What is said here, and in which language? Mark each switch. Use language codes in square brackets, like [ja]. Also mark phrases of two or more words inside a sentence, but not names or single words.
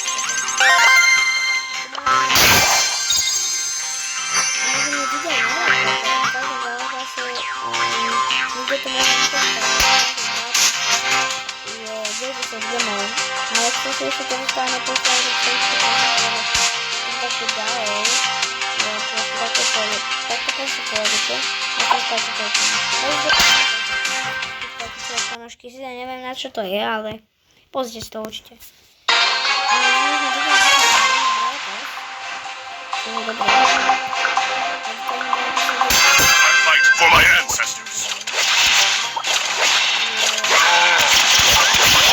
[pl] Ale chcę się jeszcze to stanie postawić takie dalej. Tak to proszę powiedzieć. A to jest takie [sk] ponožky si neviem na čo to je, ale pozrite si to určite. [en] I fight for my ancestors.